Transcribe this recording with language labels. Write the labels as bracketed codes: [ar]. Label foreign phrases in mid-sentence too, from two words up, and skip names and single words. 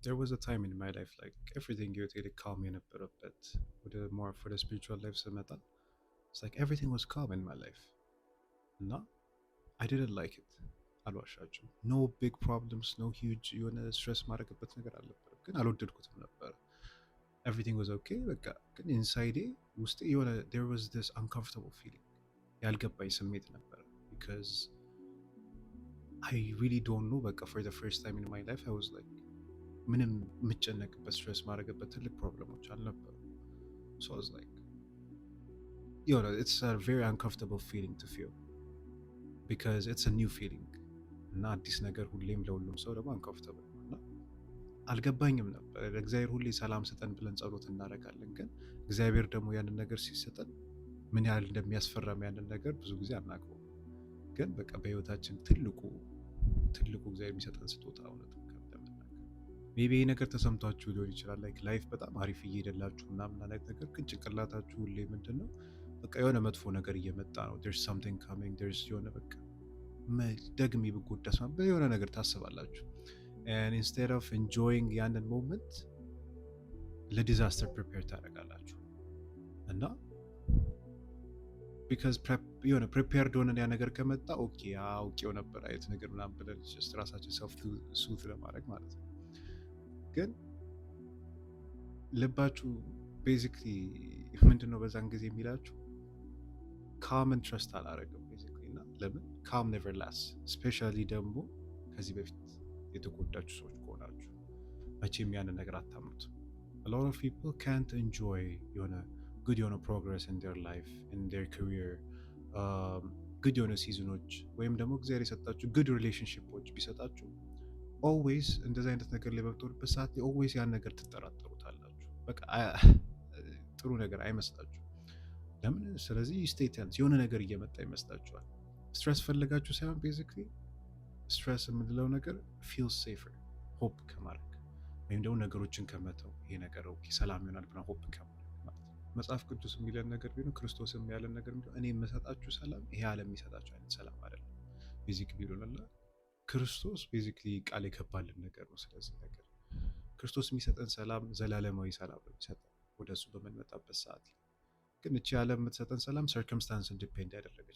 [en] there was a time in my life like everything ህይወቴ calm [am] የነበረበት ወደ [en] more for the spiritual life ስመጣ it's like everything was calm in my life እና I didn't like it አልዋሻችሁም no big problems no huge [am] የሆነ stress ማድረግበት ነገር አልነበረም ግን አልወደድኩትም ነበር [en] everything was okay በቃ ግን inside [am] ውስጤ የሆነ [en] there was this uncomfortable feeling [am] ያልገባኝ ስሜት ነበር [en] because I really don't know በቃ for the first time in my life I was like [am] ምንም የምጨነቅበት ስትሬስ ማድረግበት ትልቅ ፕሮብለሞች አልነበሩ [en] so I was like it's a very uncomfortable feeling to feel because it's a new feeling [am] እና አዲስ ነገር ሁሌም ለሁሉም ሰው ደግሞ uncomfortable እና አልገባኝም ነበር ለእግዚአብሔር ሁሌ ሰላም ስጠን ብለን ጸሎት እናደርጋለን ግን እግዚአብሔር ደግሞ ያንን ነገር ሲሰጠን ምን ያህል እንደሚያስፈራም ያንን ነገር ብዙ ጊዜ አናውቀውም ግን በቃ በህይወታችን ትልቁ እግዚአብሔር የሚሰጠን ስጦታ እውነት ሜቢ ይሄ ነገር ተሰምቷችሁ ሊሆን ይችላል [en] like life [am] በጣም አሪፍ እየሄደላችሁ ምናምን አይነት ነገር ግን ጭንቅላታችሁ ሁሌ ምንድነው በቃ የሆነ መጥፎ ነገር እየመጣ ነው [en] there's something coming there's [am] የሆነ በቃ ደግሜ ብጎዳስ የሆነ ነገር ታስባላችሁ [en] and instead of enjoying [am] ያንን ሞመንት ለዲዛስተር ፕሪፔር ታደርጋላችሁ እና because የሆነ ፕሪፔርድ ሆነን ያ ነገር ከመጣ ኦኬ አውቄው ነበር አይነት ነገር ምናምን ብለን just ራሳችን ሰልፍ ሱት ለማድረግ ማለት ነው ግን ልባችሁ ቤዚክሊ ምንድነው በዛን ጊዜ የሚላችሁ [en] calm and trust [am] አላረግም ቤዚክሊ እና ለምን [en] calm never lasts [am] especially ደግሞ ከዚህ በፊት የተጎዳችሁ ሰዎች ከሆናችሁ መቼም ያንን ነገር አታምኑት [en] a lot of people can't enjoy good progress in their life in their career good seasons [am] ወይም ደግሞ እግዚአብሔር የሰጣችሁ [en] good relationships [am] ቢሰጣችሁ always እንደዛ አይነት ነገር ላይ በምትወርበት ሰዓት always ያን ነገር ትጠራጠሩታላችሁ በቃ ጥሩ ነገር አይመስላችሁ ለምን ስለዚህ [en] stay tense [am] የሆነ ነገር እየመጣ ይመስላችኋል ስትረስ ፈልጋችሁ ሳይሆን basically ስትረስ የምንለው ነገር [en] feel safer [am] hope ከማድረግ ወይም ደግሞ ነገሮችን ከመተው ይሄ ነገር ኦኬ ሰላም ይሆናል ብለን hope ከማድረግ ማለት መጽሐፍ ቅዱስ የሚለን ነገር ቢሆን ክርስቶስም ያለን ነገር ቢሆን እኔ የምሰጣችሁ ሰላም ይሄ ዓለም የሚሰጣችሁ አይነት ሰላም አይደለም basically ቢሆንላ ክርስቶስ ቤዚክሊ ቃል የገባልን ነገር ነው ስለዚህ ነገር ክርስቶስ የሚሰጠን ሰላም ዘላለማዊ ሰላም ነው የሚሰጠን ወደሱ በመንመጣበት ሰዓት ግን እቺ ዓለም የምትሰጠን ሰላም [en] circumstance depend [am] ያደረገች